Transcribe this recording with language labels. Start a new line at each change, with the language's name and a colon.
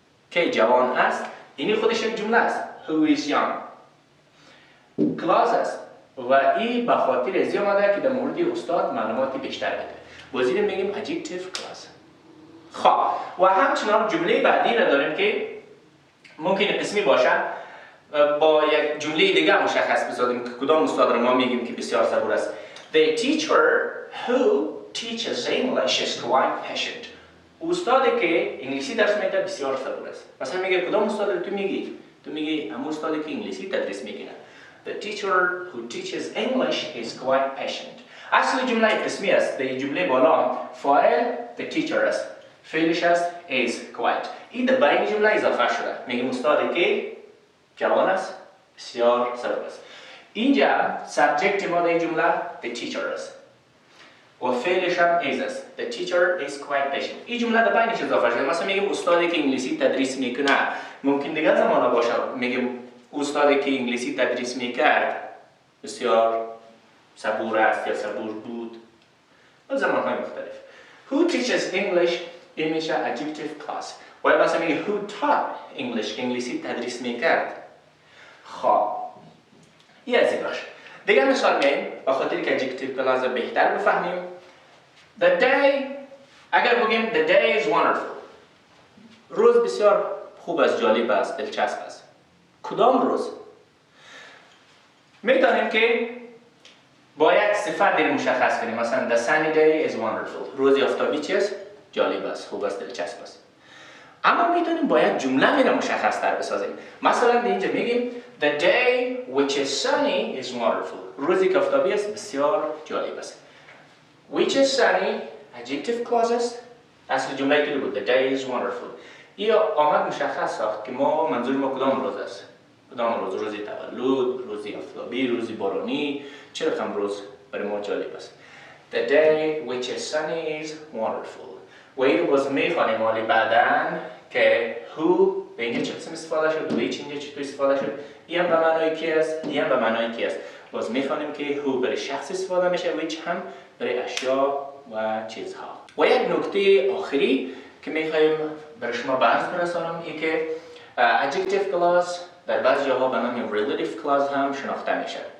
Persian: که جوان است این خودش یک جمله است،
English: who is young
Persian: clause است و این به خاطر ازی آمده که در مورد استاد معلوماتی بیشتر بده. بازی میگیم Adjective Clause. خب و همچنان جمله بعدی را داریم که ممکنه قسمی باشه، با یک جمله دیگه مشخص بسازیم که کدام استاد را ما میگیم که بسیار صبور است.
English: The teacher who teaches English is quite patient.
Persian: استادی که انگلیسی درس میده بسیار صبور است. مثلا میگه کدام استاد رو تو میگی؟ تو میگی همون استادی که انگلیسی تدریس میکنه.
English: The teacher who teaches English is quite patient.
Persian: اصل جمله قسمی است. در جمله بالا فاعل
English: the teacher
Persian: است، فعلش است is quite. این در بین جمله اضافه شده. میگیم استادی که جوان است بسیار صبور است. اینجا سابجکت ما در این جمله
English: the teacher
Persian: است و فعلش هم is است.
English: The teacher is quite patient.
Persian: این جمله در بینش اضافه شده. مثلا میگیم استادی که انگلیسی تدریس میکنه، ممکن دیگه زمان باشه میگیم استادی که انگلیسی تدریس میکرد بسیار صبور است یا صبور بود و زمانهای مختلف.
English: Who teaches English
Persian: این میشه
English: adjective clause.
Persian: و مثلا میگه
English: who taught English
Persian: که انگلیسی تدریس میکرد. خب این از این باشه. دیگه مثال میگیم با خاطر که adjective clause بهتر بفهمیم. The day اگر بگیم
English: the day is wonderful،
Persian: روز بسیار خوب است، جالب است، دلچسب است. کدام روز؟ میتونیم که با یک صفت دیر مشخص کنیم. مثلا
English: the sunny day is wonderful،
Persian: روز آفتابی چیست؟ جالب است، خوب است، دلچسب است. اما میتونیم با یک جمله اینو مشخص تر بسازیم. مثلا اینجا میگیم
English: the day which is sunny is wonderful،
Persian: روزی که آفتابی است بسیار جالب است.
English: Which is sunny adjective clauses.
Persian: اصل جمله که بود
English: the day is wonderful.
Persian: این آمد مشخص ساخت که ما منظور ما کدام روز است. کدام روز؟ روزی تولد، روزی آفتابی، روزی بارانی، چه رقم روز برای ما جالب است.
English: The day which is sunny is wonderful.
Persian: و این رو باز میخوانیم حالی بعدن که who به اینجا چه قسم استفاده شد، which اینجا چطور استفاده شد، این هم به معنای کی است، این هم به معنای کی است. باز میخوانیم که who برای شخص استفاده میشه، which هم برای اشیا و چیزها. و یک نکته آخری که میخوایم برای شما بحث برسانم این که adjective clause در بعض جاها به نام relative clause هم شناخته میشه.